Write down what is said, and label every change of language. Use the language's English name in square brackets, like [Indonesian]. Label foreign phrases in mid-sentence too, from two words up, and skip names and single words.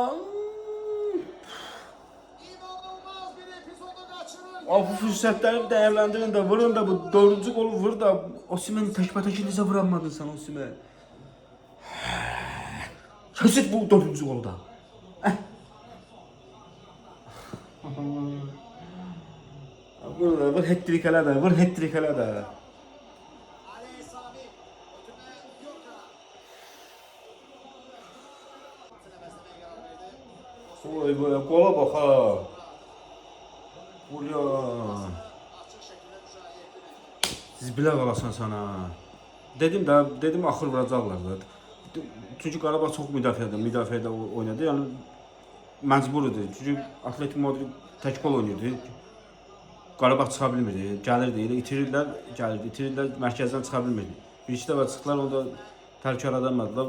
[Azerbaijani] Bu fürsətləri dəyərləndirin də, vurun da bu 4-cü qolu vur da. Osimhen təkbətək necə vuramadın sən Osimhen? Kəsit bu 4-cü qolu da. Vur hat-trick elə də, vur hat-trick elə də. [Turkish] Oy böyle gola bak ha. Ulan. Siz bile qalasın sana. [Azerbaijani] Dedim axır vuracaqlar da. Çünki Qarabağ çox müdafiədə oynadı. Yəni məcbur idi. Çünki Atletik Madrid tək gol oynayırdı. Qarabağ çıxa bilmirdi. Gəlirdi, elə itirirlər, mərkəzdən çıxa bilmirdi. Bir-iki dəfə çıxdılar, onda təhlükə yaradamadılar.